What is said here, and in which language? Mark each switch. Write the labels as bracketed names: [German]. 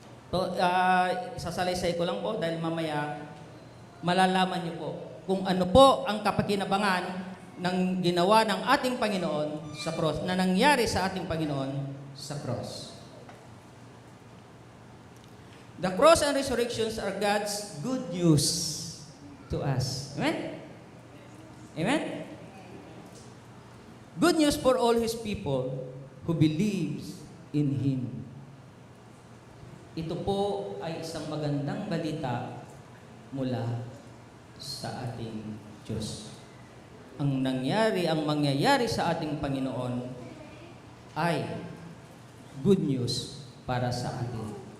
[Filipino] So, sasalaysay ko lang po dahil mamaya malalaman niyo po kung ano po ang kapakinabangan ng ginawa ng ating Panginoon sa cross, na nangyari sa ating Panginoon sa cross. [English] The cross and resurrections are God's good news to us. Amen? Amen? Good news for all His people who believes in Him. [Filipino] Ito po ay isang magandang balita mula sa ating Diyos. Ang mangyayari sa ating Panginoon ay good news para sa atin.